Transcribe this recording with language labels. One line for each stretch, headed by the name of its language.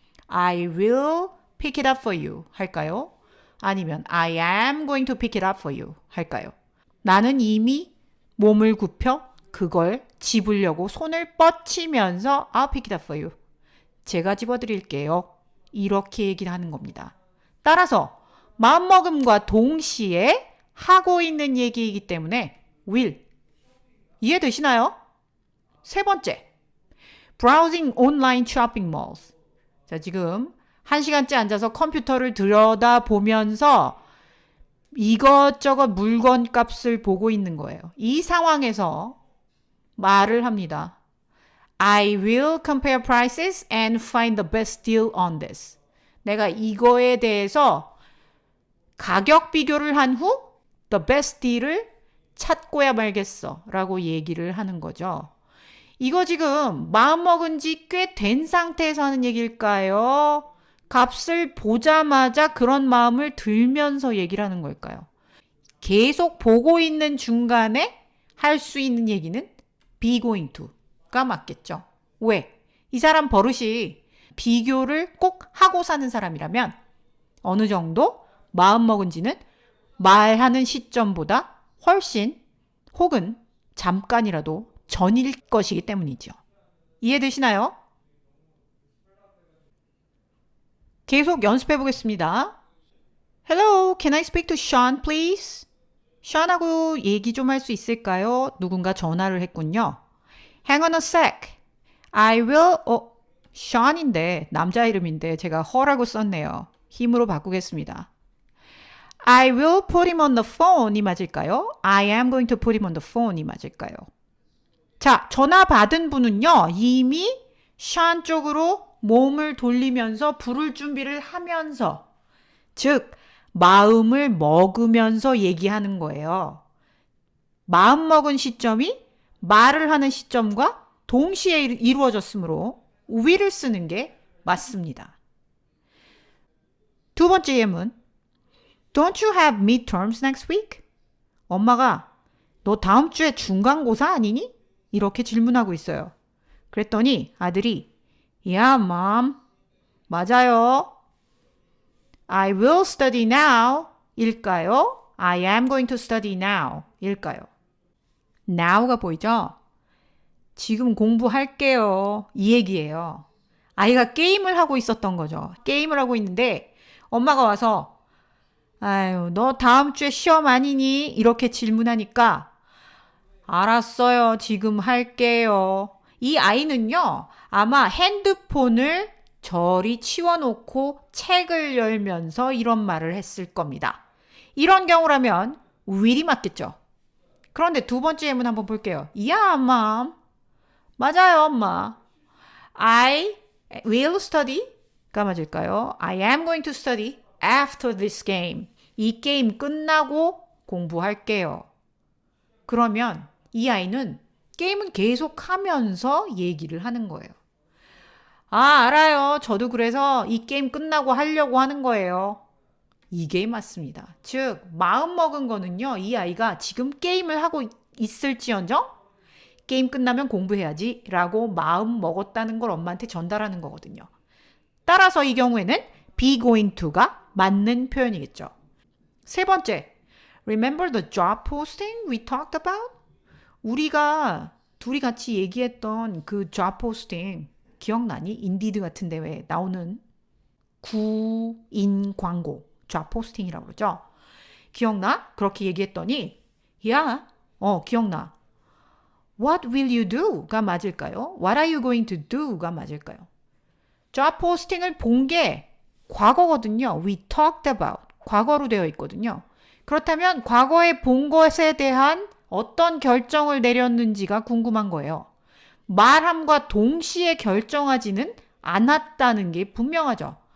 English: I will pick it up for you
Korean: 할까요? 아니면
English: I am going to pick it up for you
Korean: 할까요? 나는 이미 몸을 굽혀 그걸 집으려고 손을 뻗치면서
English: I'll pick it up for you.
Korean: 제가 집어드릴게요. 이렇게 얘기를 하는 겁니다. 따라서 마음먹음과 동시에 하고 있는 얘기이기 때문에 will. 이해되시나요? 세 번째.
English: Browsing online shopping malls.
Korean: 자, 지금 1시간째 앉아서 컴퓨터를 들여다보면서 이것저것 물건 값을 보고 있는 거예요. 이 상황에서 말을 합니다.
English: I will compare prices and find the best deal on this.
Korean: 내가 이거에 대해서 가격 비교를 한 후
English: the best deal
Korean: 을 찾고야 말겠어 라고 얘기를 하는 거죠. 이거 지금 마음먹은 지 꽤 된 상태에서 하는 얘기일까요? 값을 보자마자 그런 마음을 들면서 얘기를 하는 걸까요? 계속 보고 있는 중간에 할 수 있는 얘기는 be going to가 맞겠죠. 왜? 이 사람 버릇이 비교를 꼭 하고 사는 사람이라면 어느 정도 마음먹은 지는 말하는 시점보다 훨씬 혹은 잠깐이라도 전일 것이기 때문이죠. 이해되시나요? 계속 연습해 보겠습니다.
English: Hello, can I speak to Sean, please?
Korean: Sean하고 얘기 좀 할 수 있을까요? 누군가 전화를 했군요.
English: Hang on a sec. I will...
Korean: Sean인데 남자 이름인데 제가 her라고 썼네요. 힘으로 바꾸겠습니다.
English: I will put him on the phone
Korean: 이 맞을까요?
English: I am going to put him on the phone이 맞을까요?
Korean: 자, 전화 받은 분은요. 이미 샤안 쪽으로 몸을 돌리면서 부를 준비를 하면서 즉 마음을 먹으면서 얘기하는 거예요. 마음 먹은 시점이 말을 하는 시점과 동시에 이루어졌으므로 will을 쓰는 게 맞습니다. 두 번째 예문.
English: Don't you have midterms next week?
Korean: 엄마가 너 다음 주에 중간고사 아니니? 이렇게 질문하고 있어요. 그랬더니 아들이
English: Yeah, mom.
Korean: 맞아요.
English: I will study now
Korean: 일까요?
English: I am going to study now 일까요?
Korean: now가 보이죠? 지금 공부할게요. 이 얘기예요. 아이가 게임을 하고 있었던 거죠. 게임을 하고 있는데 엄마가 와서 아유, 너 다음 주에 시험 아니니? 이렇게 질문하니까 알았어요. 지금 할게요. 이 아이는요. 아마 핸드폰을 저리 치워놓고 책을 열면서 이런 말을 했을 겁니다. 이런 경우라면 will이 맞겠죠. 그런데 두 번째 예문 한번 볼게요.
English: Yeah, mom.
Korean: 맞아요, 엄마.
English: I will study가
Korean: 맞을까요?
English: I am going to study after this game.
Korean: 이 게임 끝나고 공부할게요. 그러면 이 아이는 게임은 계속 하면서 얘기를 하는 거예요. 아, 알아요. 저도 그래서 이 게임 끝나고 하려고 하는 거예요. 이게 맞습니다. 즉, 마음 먹은 거는요, 이 아이가 지금 게임을 하고 있을지언정 게임 끝나면 공부해야지 라고 마음 먹었다는 걸 엄마한테 전달하는 거거든요. 따라서 이 경우에는 be going to가 맞는 표현이겠죠.
English: 세 번째, remember the job posting we talked about?
Korean: 우리가 둘이 같이 얘기했던 그 job posting 기억나니? 인디드 같은 데 왜 나오는 구인 광고 job posting이라고 그러죠. 기억나? 그렇게 얘기했더니 야, 기억나.
English: What will you do?가
Korean: 맞을까요?
English: What are you going to do?가 맞을까요?
Korean: job posting을 본 게 과거거든요.
English: We talked about.
Korean: 과거로 되어 있거든요. 그렇다면 과거에 본 것에 대한 어떤 결정을 내렸는지가 궁금한 거예요. 말함과 동시에 결정하지는 않았다는 게 분명하죠.